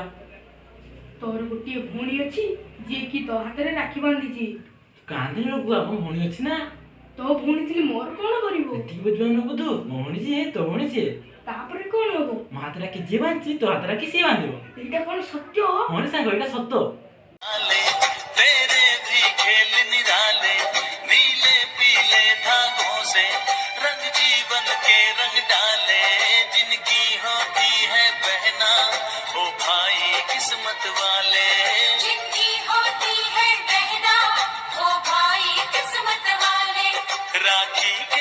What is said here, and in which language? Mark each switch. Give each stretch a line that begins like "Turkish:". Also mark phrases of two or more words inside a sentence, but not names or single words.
Odia: ତୋର ଗୋଟିଏ ଭଉଣୀ ଅଛି ଯିଏକି ତୋ ହାତରେ ରାକ୍ଷୀ ବାନ୍ଧିଛି। କାନ୍ଦିନି ରଘୁଆ, ମୋ ଭଉଣୀ ଅଛି ନା। ତୋ ଭଉଣୀ ଥିଲେ ମୋର କଣ କରିବୁ? ଏତିକି ବୁଝିବା ନ ବୁଝୁ, ମୋ ଭଉଣୀ ଯିଏ ତୋ ଭଉଣୀ ସିଏ। ତାପରେ କଣ ହବ? ମୋ ହାତରେ ରାକ୍ଷୀ ଯିଏ ବାନ୍ଧିଛି, ତୋ ହାତରେ ରାକ୍ଷୀ ସିଏ ବାନ୍ଧିବ। ଏଇଟା କଣ ସତ୍ୟ? ହଁ ରେ ସାଙ୍ଗ, ଏଇଟା ସତ।
Hindi: तेरे भी खेल निराले नीले पीले धागों से रंग जीवन के रंग डाले जिनकी होती है बहना वो भाई किस्मत वाले जिनकी होती है बहना वो भाई किस्मत वाले राखी